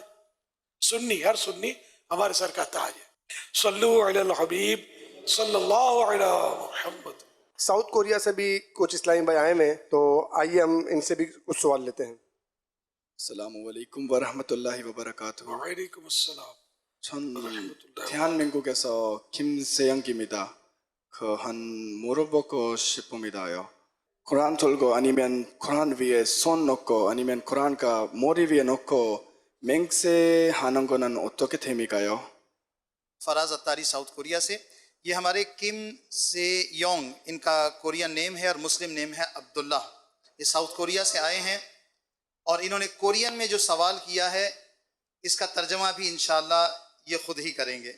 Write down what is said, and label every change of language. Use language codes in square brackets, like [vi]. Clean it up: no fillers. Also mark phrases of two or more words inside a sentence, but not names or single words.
[ur] سنی، ہر سنی ہمارے سر کا تاج ہے. [ar] صلو علی الحبیب صلی اللہ علی محمد. [ur] ساؤتھ کوریا سے بھی کچھ اسلامی بھائی آئے ہوئے ہیں، تو آئیے ہم ان سے بھی کچھ سوال لیتے ہیں. [ar] السلام علیکم ورحمۃ اللہ وبرکاتہ. وعلیکم السلام. [ko] 전 대한민국에서 김세영입니다. 한 물어보고 싶습니다요. 코란 들고 아니면 코란 위에 손 놓고 아니면 코란가 머리 위에 놓고 맹세하는 거는 어떻게 됩니까요? [ur] فراز اتاری ساؤتھ کوریا سے. یہ ہمارے کم سے یونگ ان کا [en] Korean name [ur] ہے اور [en] Muslim name [ur] ہے عبداللہ. یہ ساؤتھ کوریا سے آئے ہیں اور انہوں نے کورین میں جو سوال کیا ہے اس کا ترجمہ بھی [ar] انشاءاللہ [ur] یہ خود ہی کریں گے.